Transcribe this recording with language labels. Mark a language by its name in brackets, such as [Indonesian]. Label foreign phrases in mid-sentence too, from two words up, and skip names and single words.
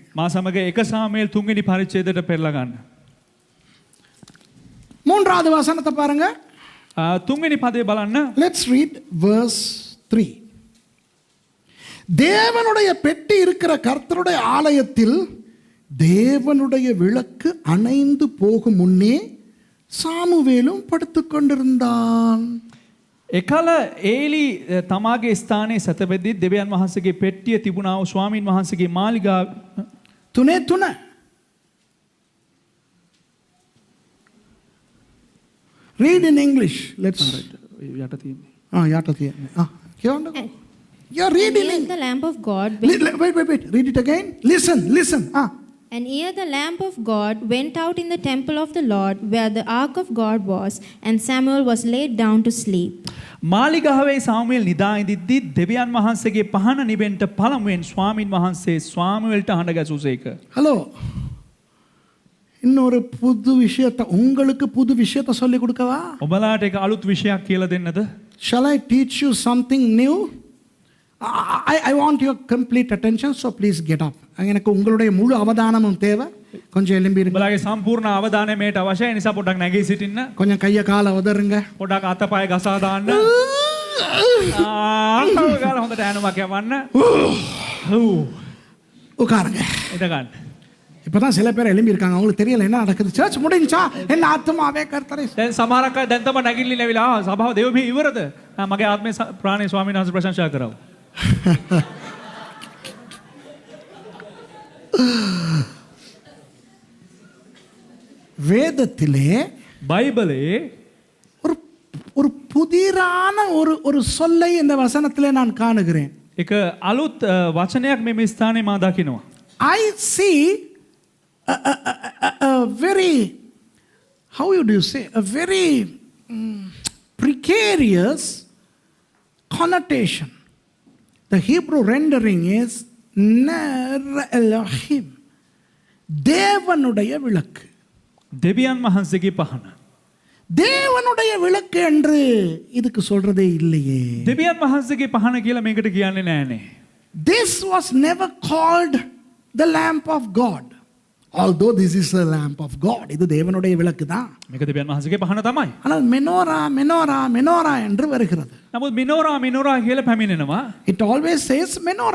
[Sinhala] මා සමග 1 සාමුவேල් 3 වෙනි පරිච්ඡේදයට පෙරලා ගන්න. [Tamil] 3வது வசனத்தை பாருங்க. [Sinhala] 3 වෙනි පදේ බලන්න. [English] Let's read verse 3. [Tamil] தேவனுடைய பெட்டி இருக்கிற கர்த்தருடைய ஆலயத்தில் தேவனுடைய விளக்கு அணைந்து போகும் முன்னே சாமுவேலும் படுத்துக் கொண்டிருந்தான். [Sinhala] එකල ඒලි තමාගේ ස්ථානයේ සැතපෙද්දී දෙවියන් වහන්සේගේ පෙට්ටිය තිබුණා වූ ස්වාමීන් වහන්සේගේ මාලිගාව [English] තුනේ read in English. Let's [Sinhala] යට තියෙන්නේ. යට තියෙන්නේ. කියවන්නකෝ. [English] You're reading the lamp of God. Wait. Read it again. Listen. And ere the lamp of God went out in the temple of the Lord, where the ark of God was, and Samuel was laid down to sleep. [Sinhala] මාලිගාවේ සාමුවෙල් නිදා ඉඳිද්දී දෙවියන් වහන්සේගේ පහන නිවෙන්න පළමුවෙන් ස්වාමින් වහන්සේ ස්වාමුවෙල්ට හඬ ගැසූසේක. [Tamil] ஹலோ, இன்னொரு புது விஷயத்தை உங்களுக்கு புது விஷயத்தை சொல்லி கொடுக்கவா? [Sinhala] ඔබලාට එක අලුත් විෂයක් කියලා දෙන්නද? [English] Shall I teach you something new? I want your complete attention, so please get up. [Tamil] எனக்கு உங்களுடைய முழு அவதானமும் தேவை. கொஞ்சம் எழும்பி இருங்க. [Sinhala] ඔබලාගේ සම්පූර්ණ අවධානය මේට අවශ්‍යයි. නිසා පොඩ්ඩක් නැගී සිටින්න. [Tamil] கொஞ்சம் கைய கால උදරුங்க. [Sinhala] පොඩ්ඩක් අතපය ගසා දාන්න. ගාලා හොඳට ඈනුමක් යවන්න. [Tamil] உட்காருங்க. [Sinhala] ඉඳ ගන්න. [Tamil] இப்பதான் சில பேர் எழும்பி இருக்காங்க. அவங்களுக்கு தெரியல என்ன நடக்குது. சர்ச் முடிஞ்சா என்ன ஆத்மாவே கர்த்தரை. [Sinhala] දැන් සමහරක් අය දැන් තමයි නැගිටලි නැවිලා සභාව දෙවි ඉවරද? මගේ ආත්මේ ප්‍රාණේ ස්වාමීන් වහන්සේ ප්‍රශංසා කරව. [Tamil] வேதத்திலே பைபிளே ஒரு புதிரான ஒரு சொல்லை இந்த வசனத்திலே நான் காணுகிறேன். [Sinhala] එක අලුත් වචනයක් මේ ස්ථානයේ මා දකිනවා. [English] I see a very, how do you say, a very precarious connotation. The Hebrew rendering is [Hebrew] נר אלוהים. [Tamil] தேவனுடைய விளக்கு. [Sinhala] දෙවියන් වහන්සේගේ පහන. [Tamil] தேவனுடைய விளக்கு என்று இதுக்கு சொல்றதே இல்லையே. [Sinhala] දෙවියන් වහන්සේගේ පහන කියලා මේකට කියන්නේ නෑනේ. [English] This was never called the lamp of God. Although this is the lamp of God. [Tamil] இது தேவனுடைய விளக்கு தான். [Sinhala] මේක දෙවියන් වහන්සේගේ පහන තමයි. [Tamil] ஆனால் மெனோரா என்று வருகிறது. [Sinhala] නමුත් මිනෝරා කියලා පැමිණෙනවා. [English] It always says menorah.